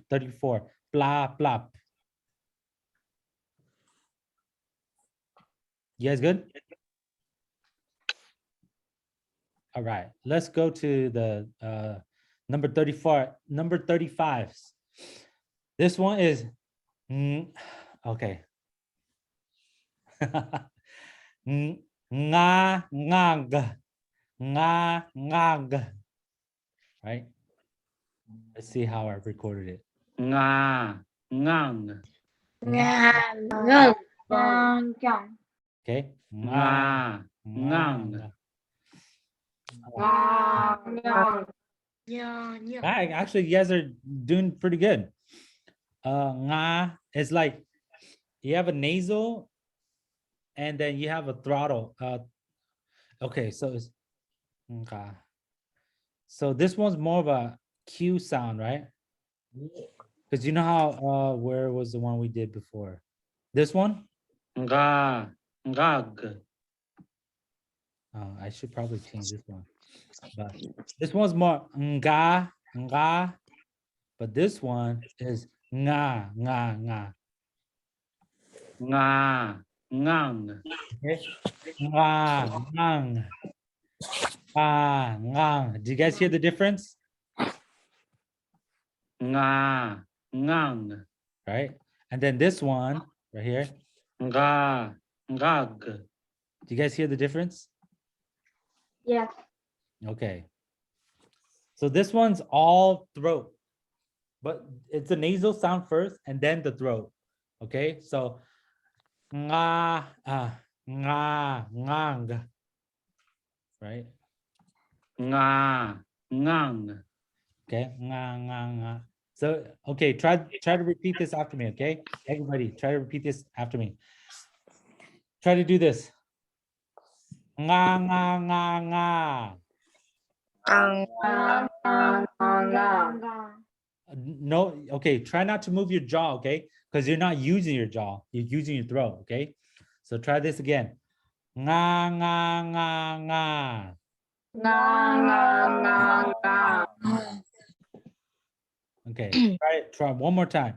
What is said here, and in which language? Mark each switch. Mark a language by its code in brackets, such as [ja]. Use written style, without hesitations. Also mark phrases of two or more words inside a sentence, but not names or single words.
[en] 34. Blah, blah. You guys good? All right. Let's go to the number 34, number 35. This one is okay. Nga ngag. Nga ngag. Right? Let's see how I recorded it. Nga. Ngang. Ngang. Gang, gang. Okay. Nga. Ngang. ngang, Actually, you guys are doing pretty good. Nga is like you have a nasal and then you have a throttle. Okay, so it's nga. So this one's more of a Q sound, right? Because you know how where was the one we did before? This one? Nga. Ngag. I should probably change this one. But this one's more nga, nga. But this one is nga, nga, nga. Nga. Ngang. Okay? Nga, ngang. Ah, ngang. Do you guys hear the difference? Nga. Ngang. Right? And then this one right here. Nga. Ngag. Do you guys hear the difference? yes, Okay. So this one's all throat, but it's a nasal sound first and then the throat. Okay. So nga, nga, ngang. Right? Nga. Ngang. Okay. Nga, nga, nga. So, okay, try to repeat this after me, okay? Everybody, try to repeat this after me. Try to do this. Nga, nga, nga, nga. No, okay, try not to move your jaw, okay? Because you're not using your jaw, you're using your throat, okay? So try this again. Nga, nga, nga, nga. Okay, try one more time.